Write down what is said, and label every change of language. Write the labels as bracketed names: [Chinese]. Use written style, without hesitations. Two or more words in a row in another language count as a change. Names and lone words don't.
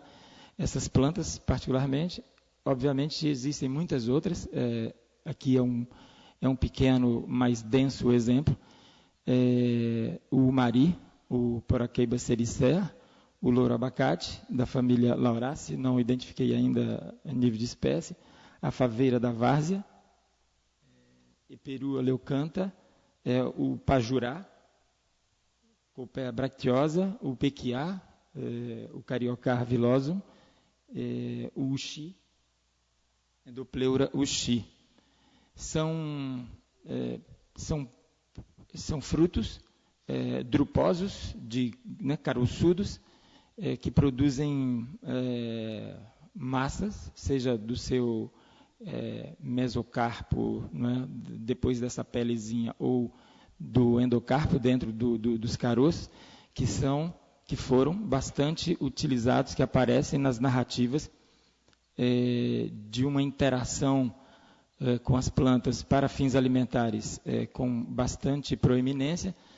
[Portuguese] Essas plantas, particularmente, obviamente existem muitas outras, aqui é um pequeno, mais denso exemplo, o mari, o Poraqueiba sericea, o louro abacate, da família Lauraceae, não identifiquei ainda a nível de espécie, a faveira da várzea, Eperua leucanta, o pajurá, Copaea bracteosa, o pequiá, o Cariocar vilosum, o uxi, Endopleura uxi. São frutos druposos, caroçudos, que produzem massas, seja do seu mesocarpo, né, depois dessa pelezinha, ou do endocarpo dentro dos caroços, que foram bastante utilizados, que aparecem nas narrativas de uma interação com as plantas para fins alimentares com bastante proeminência.